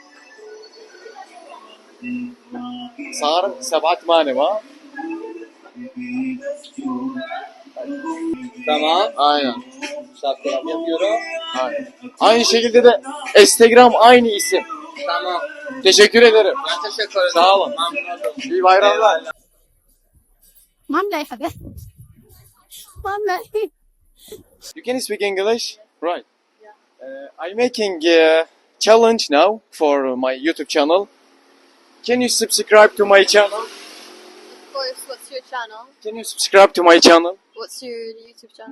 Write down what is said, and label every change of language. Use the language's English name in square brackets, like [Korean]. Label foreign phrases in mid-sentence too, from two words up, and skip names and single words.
[Arabic] صار 7 ha? [Turkish] Tamam. Aynen. Şapkalar yapıyorum. Aynen. Aynı şekilde de Instagram aynı isim. Tamam. Teşekkür ederim. Ben teşekkür ederim. Sağ olun. İyi bayramlar. [Arabic] ما ملاحظة ما ملاحظة. [English] You can speak English? Right. I'm making a challenge now for my YouTube channel. Can you subscribe to my channel? Of course, what's your channel? Can you subscribe to my channel? What's your YouTube channel?